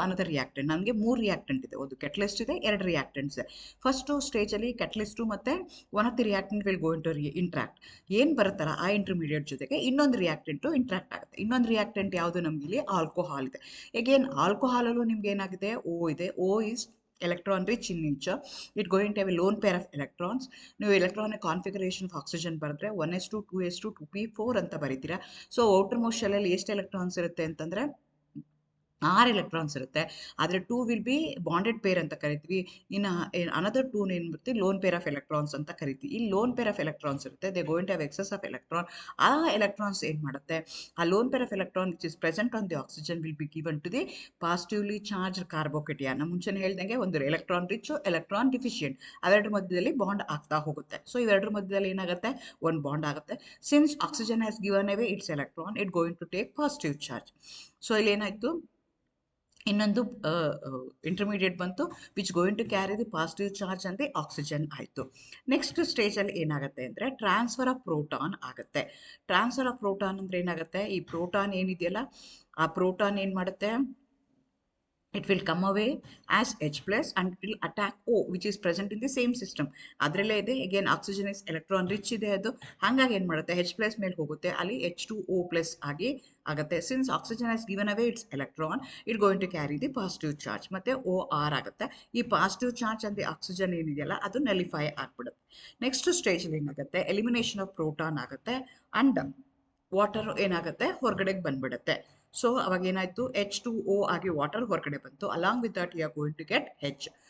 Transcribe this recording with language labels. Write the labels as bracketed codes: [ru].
[kn] Another reactant, ನನಗೆ 3 reactant ಇದೆ, ಒಂದು ಕೆಟಲಿಸ್ಟ್ ಇದೆ, 2 ರಿಯಾಕ್ಟೆಂಟ್ಸ್ ಇದೆ. ಫಸ್ಟು ಸ್ಟೇಜಲ್ಲಿ ಕೆಟಲಿಸ್ಟು ಮತ್ತು [en] One of the reactant will go into interact. [kn] ಏನು ಬರುತ್ತಲ್ಲ ಆ ಇಂಟರ್ಮೀಡಿಯೇಟ್ ಜೊತೆಗೆ ಇನ್ನೊಂದು ರಿಯಾಕ್ಟೆಂಟು ಇಂಟ್ರಾಕ್ಟ್ ಆಗುತ್ತೆ. ಇನ್ನೊಂದು ರಿಯಾಕ್ಟೆಂಟ್ ಯಾವುದು, ನಮಗೆ ಇಲ್ಲಿ ಆಲ್ಕೋಹಾಲ್ ಇದೆ. ಎಗೇನ್ ಆಲ್ಕೋಹಾಲಲ್ಲೂ ನಿಮ್ಗೆ ಏನಾಗಿದೆ, ಓ ಇದೆ. [en] O is electron rich in nature. It going to have a lone pair of electrons. [kn] ನೀವು [en] electronic configuration of oxygen [kn] ಬರೆದ್ರೆ 1s2 2s2 2p4 ಅಂತ ಬರೀತೀರಾ. ಸೊ ಔಟರ್ ಮೋಸ್ಟ್ ಶೆಲ್ಲಲ್ಲಿ ಎಷ್ಟು ಎಲೆಕ್ಟ್ರಾನ್ಸ್ ಇರುತ್ತೆ ಅಂತಂದರೆ 6 ಎಲೆಕ್ಟ್ರಾನ್ಸ್ ಇರುತ್ತೆ. ಆದರೆ 2 ವಿಲ್ ಬಿ ಬಾಂಡೆಡ್ ಪೇರ್ ಅಂತ ಕರಿತೀವಿ. ಇನ್ನು ಅನದರ್ 2 ಏನು ಬರುತ್ತೆ, ಲೋನ್ ಪೇರ್ ಆಫ್ ಎಲೆಕ್ಟ್ರಾನ್ಸ್ ಅಂತ ಕರಿತೀವಿ. [en] ಈ lone pair of electrons ಇರುತ್ತೆ, they going to have excess of electron. [kn] ಆ ಎಲೆಕ್ಟ್ರಾನ್ಸ್ ಏನು ಮಾಡುತ್ತೆ, [en] ಆ lone pair of electron which is present on the oxygen will be given to the positively charge carbocation. [kn] ನಾನು ಮುಂಚೆನೇ ಹೇಳ್ದಂಗೆ ಒಂದು ಎಲೆಕ್ಟ್ರಾನ್ ರಿಚ್, ಎಲೆಕ್ಟ್ರಾನ್ ಡಿಫಿಷಿಯೆಂಟ್, ಅವೆರಡರ ಮಧ್ಯದಲ್ಲಿ ಬಾಂಡ್ ಆಗ್ತಾ ಹೋಗುತ್ತೆ. ಸೊ ಇವೆರಡರ ಮಧ್ಯದಲ್ಲಿ ಏನಾಗುತ್ತೆ, ಒಂದು ಬಾಂಡ್ ಆಗುತ್ತೆ. [en] Since oxygen has given away its electron, it going to take positive charge. [kn] So ಇಲ್ಲಿ ಏನಾಯಿತು, ಇನ್ನೊಂದು ಇಂಟರ್ಮೀಡಿಯೇಟ್ ಬಂತು [en] which going to carry the positive charge [kn] ಅಂದರೆ ಆಕ್ಸಿಜನ್ ಆಯಿತು. ನೆಕ್ಸ್ಟ್ ಸ್ಟೇಜಲ್ಲಿ ಏನಾಗುತ್ತೆ ಅಂದರೆ ಟ್ರಾನ್ಸ್ಫರ್ ಆಫ್ ಪ್ರೋಟಾನ್ ಆಗುತ್ತೆ. ಟ್ರಾನ್ಸ್ಫರ್ ಆಫ್ ಪ್ರೋಟಾನ್ ಅಂದರೆ ಏನಾಗುತ್ತೆ, ಈ ಪ್ರೋಟಾನ್ ಏನಿದೆಯಲ್ಲ ಆ ಪ್ರೋಟಾನ್ ಏನು ಮಾಡುತ್ತೆ, [en] it will come away as H plus and it will attack O which is present in the same system. [kn] ಅದರಲ್ಲೇ ಇದೆ, [en] again oxygen is electron rich [kn] ಇದೆ ಅದು, ಹಾಗಾಗಿ ಏನು ಮಾಡುತ್ತೆ H plus ಮೇಲೆ ಹೋಗುತ್ತೆ, ಅಲ್ಲಿ H2O plus ಆಗಿ ಆಗುತ್ತೆ. [en] since oxygen has given away its electron, it going to carry the positive charge [kn] ಮತ್ತೆ OR ಆಗುತ್ತೆ. ಈ ಪಾಸಿಟಿವ್ ಚಾರ್ಜ್ ಅಂದರೆ ಆಕ್ಸಿಜನ್ ಏನಿದೆಯಲ್ಲ ಅದು ನಲಿಫೈ ಆಗ್ಬಿಡುತ್ತೆ. ನೆಕ್ಸ್ಟ್ ಸ್ಟೇಜಲ್ಲಿ ಏನಾಗುತ್ತೆ, ಎಲಿಮಿನೇಷನ್ ಆಫ್ ಪ್ರೋಟಾನ್ ಆಗುತ್ತೆ ಅಂಡ್ ವಾಟರ್ ಏನಾಗುತ್ತೆ ಹೊರಗಡೆಗೆ ಬಂದ್ಬಿಡುತ್ತೆ. ಸೊ ಅವಾಗ ಏನಾಯಿತು, H2O ಆಗಿ ವಾಟರ್ ಹೊರಗಡೆ ಬಂತು. [en] Along with that you are going to get H.